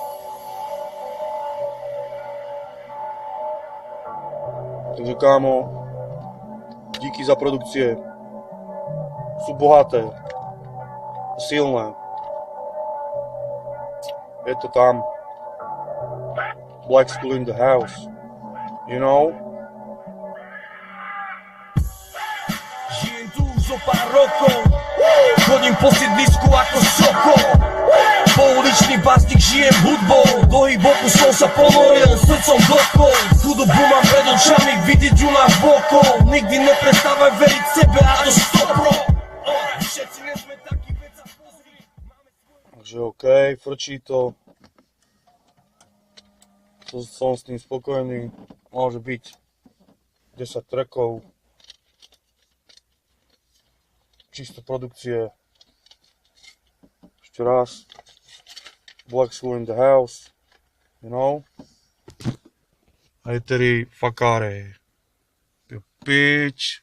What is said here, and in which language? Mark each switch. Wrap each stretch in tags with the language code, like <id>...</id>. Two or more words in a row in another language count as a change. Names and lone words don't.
<sk>Takže kámo, díky za produkcie, sú bohaté, silné. Je to tam,</sk> <en>Black School in the house, you know?</en> <sk>Žijem tu už o pár rokov, chodím po sídlisku ako sokol. Pouličný básnik, žijem hudbou, do hip-hopu som sa ponoril, srdcom dotkol. Chudobu mám pred očami, vidieť ju na bokol. Nikdy neprestávaj veriť sebe a to 100%. Všetci nie sme takí, veď sa pozri. Takže OK, frčí to. Som s tým spokojný, môže byť 10 trackov. Čisto produkcie. Ešte raz.</sk> <en>Black School in the house, you know?</en> <sk>A je tedy fakáre. Bitch.</sk>